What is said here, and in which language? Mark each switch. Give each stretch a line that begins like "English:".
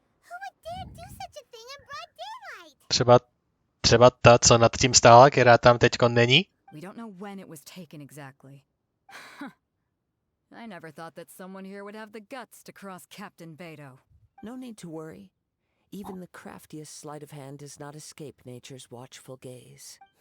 English: Who would dare do such a thing in broad daylight?
Czech: Třeba ta, co nad tím stála, která tam teďko není?
English: We don't know when it was taken exactly. I never thought that someone here would have the guts to cross Captain Beidou. No need to worry. Even the craftiest sleight of hand does not escape nature's watchful gaze.